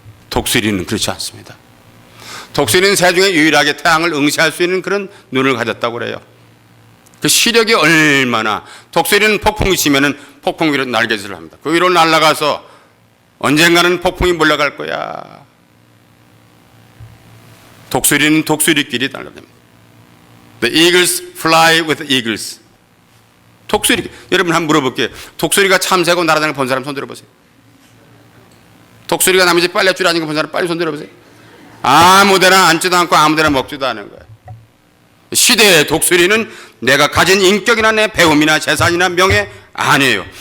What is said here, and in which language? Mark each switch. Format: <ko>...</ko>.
<ko>독수리는 그렇지 않습니다. 독수리는 새 중에 유일하게 태양을 응시할 수 있는 그런 눈을 가졌다고 그래요. 그 시력이 얼마나, 독수리는 폭풍이 치면은 폭풍 위로 날개질을 합니다. 그 위로 날아가서 언젠가는 폭풍이 몰려갈 거야. 독수리는 독수리끼리 날아갑니다.</ko> <en>The eagles fly with eagles.</en> <ko>독수리, 여러분 한번 물어볼게요. 독수리가 참새고 날아다니는 걸 본 사람 손 들어보세요. 독수리가 남의 집 빨랫줄 아닌 거 본 사람 빨리 손 들어보세요. 아무데나 앉지도 않고 아무데나 먹지도 않은 거예요. 시대의 독수리는 내가 가진 인격이나 내 배움이나 재산이나 명예 아니에요.</ko>